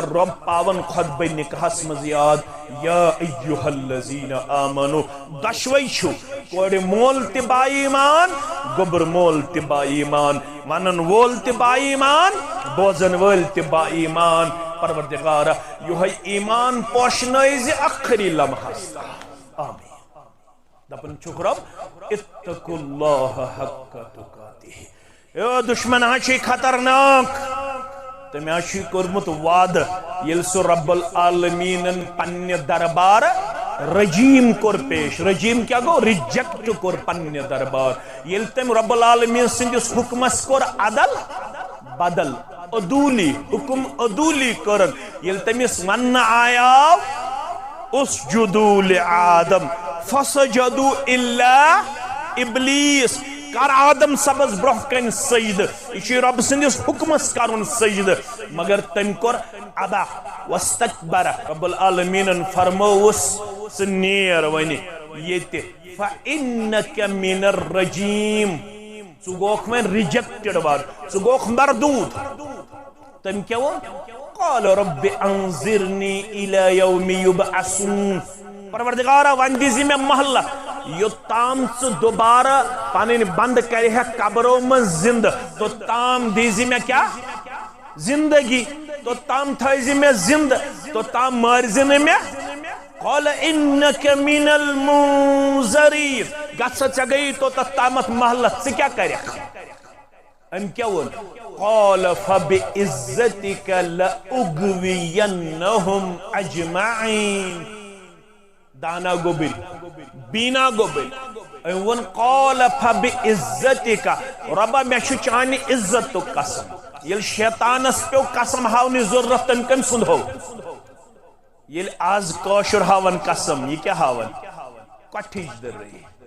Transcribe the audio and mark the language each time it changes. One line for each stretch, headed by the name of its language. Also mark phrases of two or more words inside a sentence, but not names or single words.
Kashmiri: رۄب پاون خطبہ نکاحس منٛز یاد
Arabic: یا ایُہا الذین آمنو
Kashmiri: دۄشوے چھُ کورِ مول تہِ با ایمان گوبر مول تہِ با ایمان ونن وول تہِ با ایمان بوزن وٲلۍ تہِ با ایمان پروردگارا یہوے ایمان پوشنٲے زِ ٲخری لمحس آمین دپن چھُکھ رب
Arabic: اتقوا اللہ حق
Kashmiri: تقاتہ اے دشمن چھُ خطرناک تٔمۍ ہا چھُ کوٚرمُت وعدٕ ییٚلہِ سُہ رب العالمیٖنن پننہِ دربار رجیم کور پیش رجیم کیا گو ریجیکٹ کور پننہِ دربار ییٚلہِ تٔمۍ رب العالمیٖن سٕنٛدِس حُکمس کوٚر عدل بدل عدوٗلی حُکم عدوٗلی کٔرٕن ییٚلہِ تٔمِس وننہٕ آیاو
Arabic: اسجدوا لآدم فسجدوا الا ابلیس
Kashmiri: کر آدم سبز برہ کن سجدہ یہ رب سندس حکمس کرن سجدہ مگر تم کور
Arabic: ابا واستکبر
Kashmiri: رب العالمین فرموس ژٕ نیر ونہِ ییٚتہِ
Arabic: فإنک من الرجیم
Kashmiri: ژٕ گوکھ وۄنۍ رِجیکٹڈ ور ژٕ گوکھ مردود تم کیا ووٚن
Arabic: قال رب انظرنی الی یوم یبعثون
Kashmiri: پروردگارا ون دِزِ مےٚ مہلت یوٚتام ژٕ دوبارٕ پنٕنۍ بند کرِہکھ قبرو منٛز زندٕ توٚتام دِزِ مےٚ کیٛاہ زندگی توٚتام تھٲیزِ مےٚ زندٕ توٚتام مٲرزِ نہٕ مےٚ
Arabic: قال انک من المنظرین
Kashmiri: گژھ ژےٚ گٔیی توٚتتھ تامتھ مہلت ژٕ کیٛاہ کرکھ أمۍ کیٛاہ ووٚن
Arabic: قال فبعزتک لأغوینہم اجمعین
Kashmiri: دانا گوبل بینا گوبل أمۍ ووٚن
Arabic: قال فبعزتک
Kashmiri: ربا مےٚ چھُ چانہِ عزتُک قسم ییٚلہِ شیطانس پیوٚو قسم ہاونٕچ ضروٗرت تٔمۍ کٔمۍ سُنٛد ہوو ییٚلہِ آز کٲشُر ہاون قسم یہِ کیٛاہ ہاون کۄٹھِچ دٔرٲے